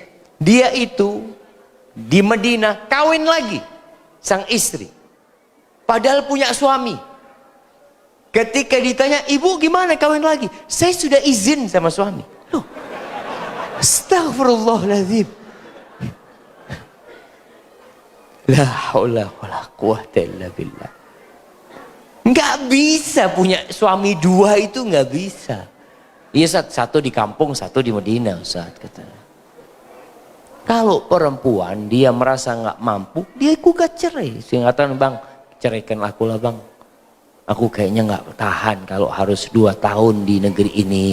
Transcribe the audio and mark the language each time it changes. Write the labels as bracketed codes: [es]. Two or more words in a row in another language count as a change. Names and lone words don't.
[id] Dia itu di Madinah kawin lagi sang istri, padahal punya suami. Ketika ditanya, ibu gimana kawin lagi? Saya sudah izin sama suami. Loh, Astaghfirullahaladzim. [ar] لا حول ولا قوة إلا بالله. [id] Nggak bisa punya suami dua, itu nggak bisa. Iya, satu di kampung, satu di Medina, Ustaz, katanya. Kalau perempuan dia merasa nggak mampu, dia gugat cerai. Singkatan, bang, ceraikan aku lah bang. Aku kayaknya nggak tahan kalau harus 2 tahun di negeri ini.